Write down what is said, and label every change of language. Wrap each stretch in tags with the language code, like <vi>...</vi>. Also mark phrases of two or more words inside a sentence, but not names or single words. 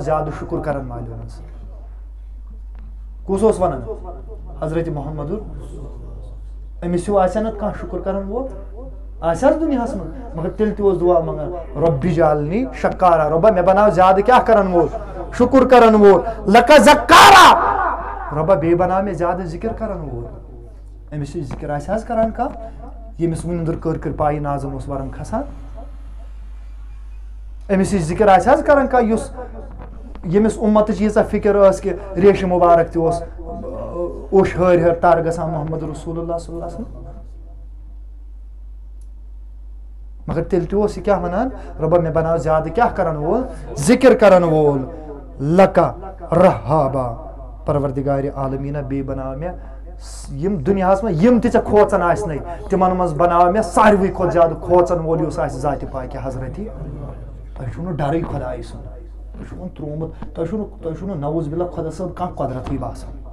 <ks>زیادٕ شُکُر کرن والٮ۪ن منٛز کُس اوس ونان حضرت محمد أمِس ہیوٗ آسہِ نہٕ کانٛہہ شُکُر کرن وول آسہِ حظ دُنیاہس منٛز مگر تیٚلہِ تہِ اوس دُعا منگان</ks> <ar>رۄبِ اجعلنی شکارا</ar> <ks>رۄبا مےٚ بناو زیادٕ کیٛاہ کرن وول شُکُر کرن وول</ks> <ar>لکَ زکارا</ar> <ks>رۄبا بیٚیہِ بناو مےٚ زیادٕ ذِکر کرن وول أمِس یہِ ذِکر آسہِ حظ کران کانٛہہ ییٚمِس وٕنِنٛدُر کٔر پایہِ نازم اوس ورن کھسان أمِس یہِ ذِکر آسہِ حظ کران کانٛہہ یُس ییٚمِس اُمتٕچ ییٖژاہ فِکر ٲس کہِ ریشہِ مُبارک تہِ اوس اوٚش ہٲرۍ ہٲرۍ تر گژھان محمد رسول اللہ</ks> <ar>صلی اللہ علیہ وسلم</ar> <ks>مگر تیٚلہِ تہِ اوس یہِ کیٛاہ ونان رۄبا مےٚ بناو زیادٕ کیٛاہ کرن وول ذِکر کرن وول</ks> <ar>لکا رہابا</ar> <ks>پروردگارِ عالمیٖنہ بیٚیہِ بناو مےٚ یِم دُنیاہس منٛز یِم تہِ ژےٚ کھوژان آسنَے تِمن منٛز بناو مےٚ ساروٕے کھۄتہٕ زیادٕ کھوژن وول یُس آسہِ ذاتہِ پاکہِ حضرتی تۄہہِ چھُو نہٕ ڈرٕے خۄدایہِ سُنٛد تۄہہِ چھُو وۄنۍ ترٛوومُت تۄہہِ چھُو نہٕ نوُز بِلّہ خۄدا صٲب کانٛہہ قۄدرتٕے باسان</ks>